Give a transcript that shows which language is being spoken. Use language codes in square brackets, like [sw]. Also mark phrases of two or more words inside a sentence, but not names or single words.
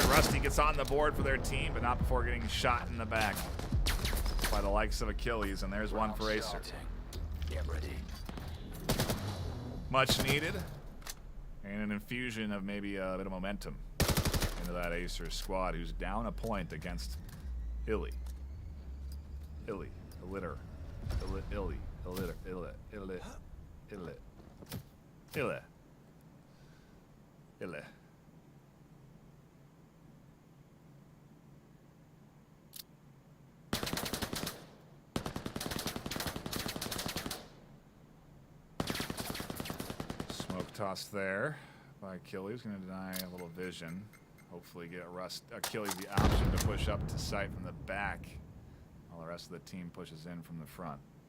[en] Rusty gets on the board for their team, but not before getting shot in the back by the likes of Achilles, and there's one for AESIR. Get ready. Much needed, and an infusion of maybe a bit of momentum into that AESIR squad, who's down a point against IllI. IllI. Illiter. IllI. Illiter. IllI. IllI. IllI. IllI. IllI. Smoke toss there by Achilles. Going to deny a little vision. Hopefully get Achilles the option to push up to sight from the back while the rest of the team pushes in from the front.